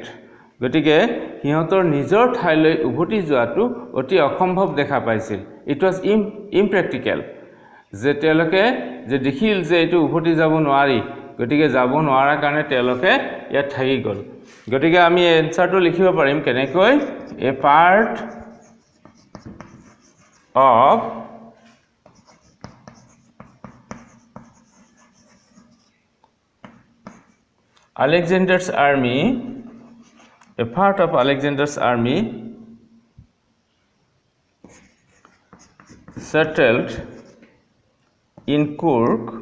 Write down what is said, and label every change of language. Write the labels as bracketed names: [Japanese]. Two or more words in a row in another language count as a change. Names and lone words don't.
[Assamese] গতিকে হিহঁতৰ নিজৰ ঠাইলৈ উভতি যোৱাটো অতি অসম্ভৱ দেখা পাইছিল [English] it was [Assamese] impractical যে তেওঁলোকে যে দেখিল যে এইটো উভতি যাব নোৱাৰি গতিকে যাব নোৱাৰা কাৰণে তেওঁলোকে ইয়াত থাকি গ'ল গতিকে আমি এনসাৰটো লিখিব পাৰিম কেনেকৈ [English] a part of Alexander's army a part of Alexander's army settled in Kurg